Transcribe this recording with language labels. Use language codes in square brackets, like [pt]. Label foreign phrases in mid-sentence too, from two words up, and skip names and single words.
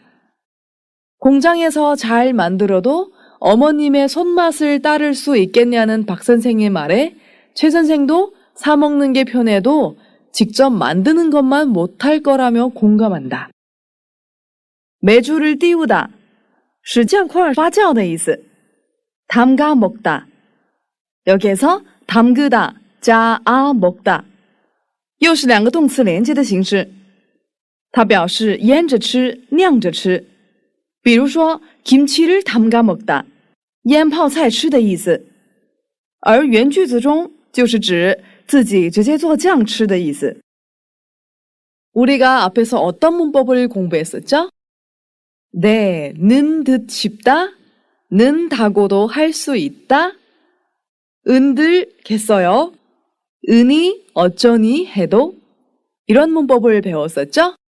[ko] 공장에서 잘 만들어도 어머님의 손맛을 따를 수 있겠냐는 박 선생의 말에 최 선생도 사 먹는 게 편해도 직접 만드는 것만 못할 거라며 공감한다. 메주를 띄우다, [zh] 使酱块发酵的意思. [ko] 담가 먹다. 여기에서 담그다, 加 아 먹다. [zh] 又是两个动词连接的形式。它表示腌着吃、酿着吃。比如说 [ko] 김치를 담가 먹다, [zh] 腌泡菜吃的意思。而原句子中就是指自己直接做酱吃的意思。 [ko] 우리가 앞에서 어떤 문법을 공부했었죠? 네, 는 듯 싶다, 는 다고도 할 수 있다, 은들겠어요. 은이 어쩌니 해도 이런 문법을 배웠었죠?